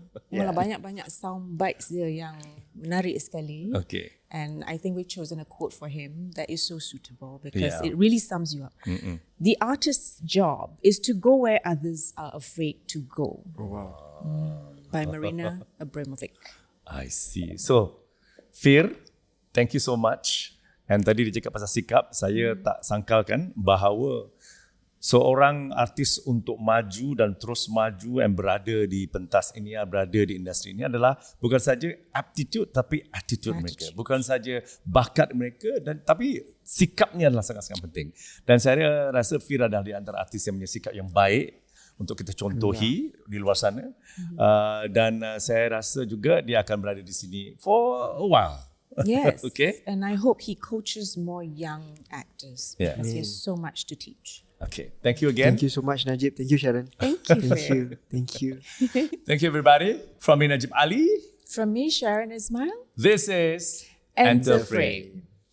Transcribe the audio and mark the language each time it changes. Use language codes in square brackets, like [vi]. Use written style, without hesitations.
[ms] Malah banyak sound bites dia yang menarik sekali. [en] And I think we've chosen a quote for him that is so suitable because it really sums you up. The artist's job is to go where others are afraid to go. By Marina Abramovic. I see. So, Fir, thank you so much. [ms] And tadi dia cakap pasal sikap, saya tak sangkalkan bahawa seorang artis untuk maju dan terus maju dan berada di pentas ini, berada di industri ini adalah bukan saja aptitude tapi attitude mereka. Bukan saja bakat mereka tapi sikapnya adalah sangat-sangat penting. Dan saya rasa Fir adalah di antara artis yang punya sikap yang baik untuk kita contohi di luar sana. Dan saya rasa juga dia akan berada di sini [en] for a while. Yes. And I hope he coaches more young actors because he has so much to teach. Okay, thank you again. Thank you so much, Najib. Thank you, Sharon. Thank you. Thank you. Thank you, everybody. From me, Najib Ali. From me, Sharon Ismail. This is Enter Frame.